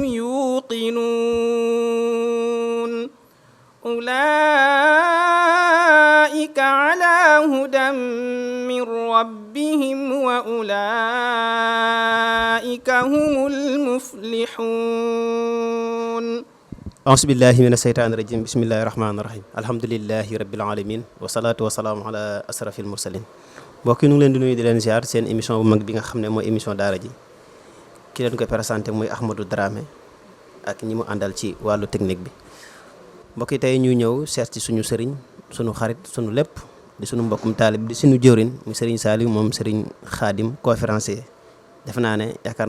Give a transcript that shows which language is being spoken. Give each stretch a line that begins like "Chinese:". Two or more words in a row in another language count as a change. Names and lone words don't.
Arabic: يوقنون أولئك على هدى من ربهم وأولئك هم المفلحون أعوذ بالله من الشيطان الرجيم بسم الله الرحمن الرحيم الحمد لله رب العالمين والصلاة والسلام على أشرف المرسلين
Wolof: mbokk yi ñu ngi leen di nuyu di leen ziar seen émission bu mag bi nga xam ne mooy émission daara ji ki leen koy présenté mooy Ahmadou Dramé ak ñi mu àndal ci wàllu technique bi mbokk yi tey ñu ñëw seet ci suñu sëriñ suñu xarit suñu lépp di suñu mbokkum taalib di suñu jëwriñ muy sëriñ Saliou moom sëriñ Khadim conférencier def naa ne yaakaar